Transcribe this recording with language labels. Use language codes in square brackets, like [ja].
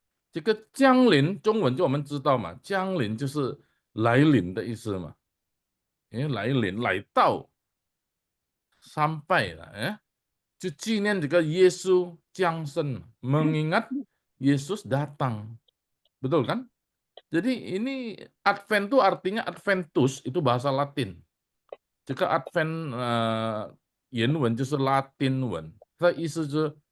[zh] 这个降临，中文就我们知道嘛，降临就是来临的意思嘛，因为来临来到 [id] sampai lah ya， [zh] 就纪念这个耶稣降生， [id] mengingat Yesus datang, betul kan? Jadi ini Advent itu artinya Adventus itu bahasa Latin. Jika [zh] Advent 原文就是拉丁文，它意思就是